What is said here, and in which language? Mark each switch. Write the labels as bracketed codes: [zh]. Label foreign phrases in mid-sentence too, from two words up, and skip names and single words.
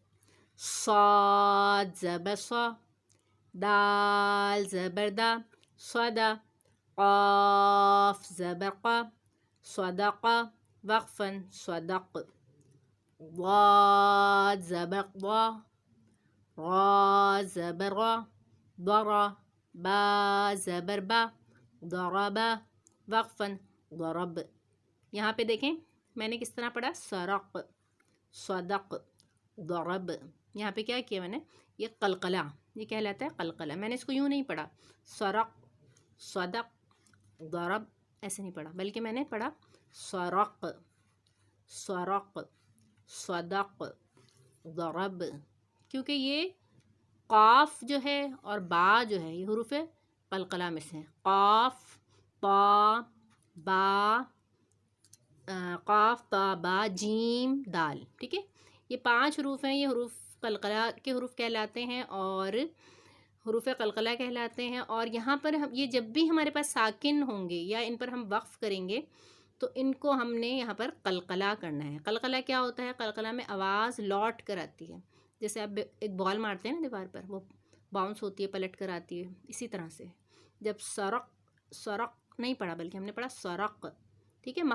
[ur] صاد زبر صا، دال زبر دا صدا، قاف زبر قا صدق وقفا صدق. ضاد زبر ضا، را زبر را ضرا، با زبر با ضربا وقفا ضرب. یہاں پہ دیکھیں میں نے کس طرح پڑھا، [ar] سرق صدق ضرب. [ur] یہاں پہ کیا کیا میں نے، یہ قلقلہ، یہ کہلاتا ہے قلقلہ. میں نے اس کو یوں نہیں پڑھا [ar] سرق صدق ضرب، [ur] ایسے نہیں پڑھا، بلکہ میں نے پڑھا [ar] سرق سرق صدق ضرب. [ur] کیونکہ یہ قاف جو ہے اور با جو ہے یہ حروف قلقلہ میں سے ہیں. قاف طا با، قاف طا با جیم دال، ٹھیک ہے. یہ 5 حروف ہیں، یہ حروف قلقلہ کے حروف کہلاتے ہیں اور حروف قلقلہ کہلاتے ہیں. اور یہاں پر ہم یہ جب بھی ہمارے پاس ساکن ہوں گے یا ان پر ہم وقف کریں گے تو ان کو ہم نے یہاں پر قلقلہ کرنا ہے. قلقلہ کیا ہوتا ہے، قلقلہ میں آواز لوٹ کر آتی ہے. جیسے آپ ایک بال مارتے ہیں نا دیوار پر، وہ باؤنس ہوتی ہے، پلٹ کر آتی ہے، اسی طرح سے جب [ar] سرق سرق [ur] نہیں پڑھا بلکہ ہم نے پڑھا سرق، ٹھیک ہے.